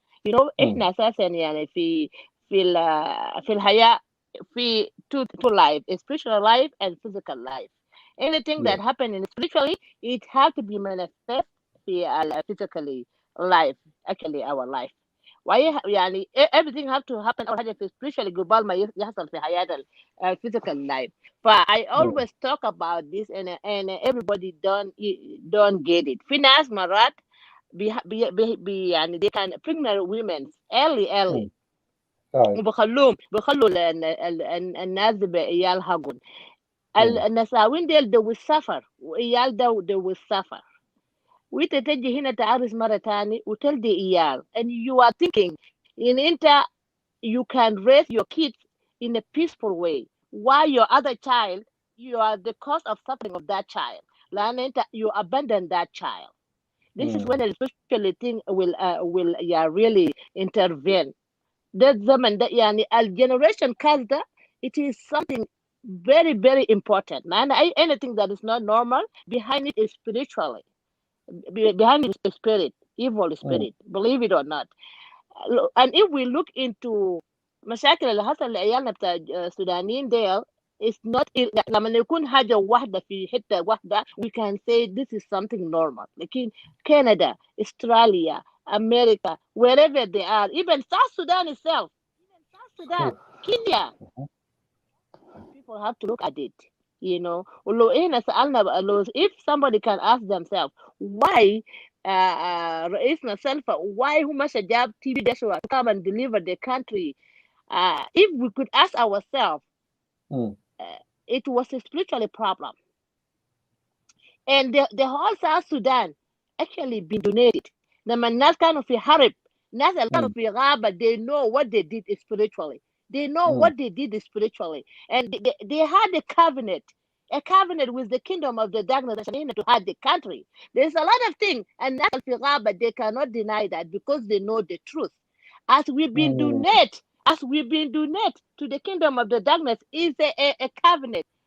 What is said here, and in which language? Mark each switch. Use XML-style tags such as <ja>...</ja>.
<ar>Hmm. احنا اساسا يعني في الحياة في</ar> <en>two life, a spiritual life and physical life. Anything that Yes. happen in spiritually, it have to be manifest في physically life, actually our life.</en> <ar>why يعني</ar> <en>everything have to happen</en> <ar>أول حاجة في spiritually قبل ما يحصل في حياة</ar> <en>physical life. I Hmm. always talk about this and everybody don't get it.</en> <ar>في ناس مرات</ar> <en>يعني they can pregnant women early. Right.</en> <ar>وبخلوا الناس بعيال حقهم. النساوين ديل</ar> <en>they will suffer</en> <ar>وعيال ده</ar> <en>they will suffer.</en> <ar>وانت تجي هنا تعرس مرة تاني وتلدي عيال</ar> <en>and you are thinking in انت you can raise your kids in a peaceful way while your other child you are the cause of suffering of that child.</en> <ar>لأن انت</ar> <en>you abandon that child. This is when a special thing will yeah really intervene.</en> <ar>ده الزمن ده يعني الجنريشن كاست ده</ar> <en>it is something very very important. لأن anything that is not normal behind it is spiritually. Behind it is spirit, evil spirit, believe it or not. And if we look into</en> <ar>مشاكل اللي حصل لعيالنا بتاع السودانيين ديل</ar> <en>it's not</en> <ar>لما يكون حاجة واحدة في حتة واحدة</ar> <en>we can say this is something normal. لكن Canada, Australia, America, wherever they are, even South Sudan itself, Kenya, people have to look at it. You know, if somebody can ask themselves why</en> <ar>رئيسنا سلفا</ar> <en>why</en> <ar>هو مشى جاب</ar> <en>TB Joshua to come and deliver the country. If we could ask ourselves, it was a spiritual problem. And the whole South Sudan actually been donated.</en> <ar>لما الناس كانوا في حرب الناس اللي كانوا في غابة</ar> <en>they know what they did spiritually. They know what they did spiritually. And they had a covenant with the kingdom of the darkness to have the country. There's a lot of things and</en> <ar>الناس في غابة</ar> <en>they cannot deny that because they know the truth. As we've been donated to the kingdom of the darkness is a covenant.</en>